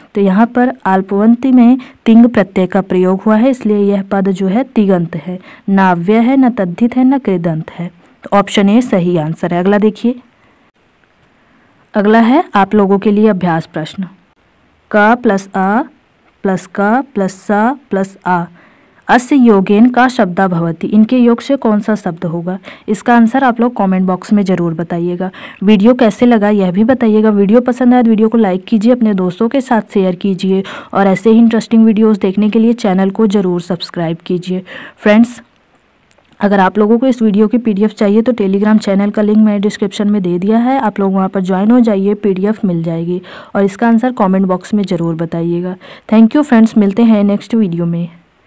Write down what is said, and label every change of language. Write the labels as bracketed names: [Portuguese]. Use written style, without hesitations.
[Hindi] तो यहाँ पर आल्पवंती में तिंग प्रत्यय का प्रयोग हुआ है, इसलिए यह पद जो है तिगंत है। न अव्यय है, न तद्धित है, न कृदंत है। तो ऑप्शन ए सही आंसर है। अगला देखिए, अगला है आप लोगों के लिए अभ्यास प्रश्न। क प्लस अ प्लस क प्लस स प्लस आ। [Sanskrit] अस्य योगेन का शब्दा भवति। [Hindi] इनके योग से कौन सा शब्द होगा? इसका आंसर आप लोग कमेंट बॉक्स में ज़रूर बताइएगा। वीडियो कैसे लगा यह भी बताइएगा। वीडियो पसंद आए तो वीडियो को लाइक कीजिए, अपने दोस्तों के साथ शेयर कीजिए और ऐसे ही इंटरेस्टिंग वीडियोस देखने के लिए चैनल को ज़रूर सब्सक्राइब कीजिए। फ्रेंड्स, अगर आप लोगों को इस वीडियो की पीडीएफ चाहिए तो टेलीग्राम चैनल का लिंक मैंने डिस्क्रिप्शन में दे दिया है, आप लोग वहां पर ज्वाइन हो जाइए, पीडीएफ मिल जाएगी और इसका आंसर कमेंट बॉक्स में ज़रूर बताइएगा। थैंक यू फ्रेंड्स, मिलते हैं नेक्स्ट वीडियो में।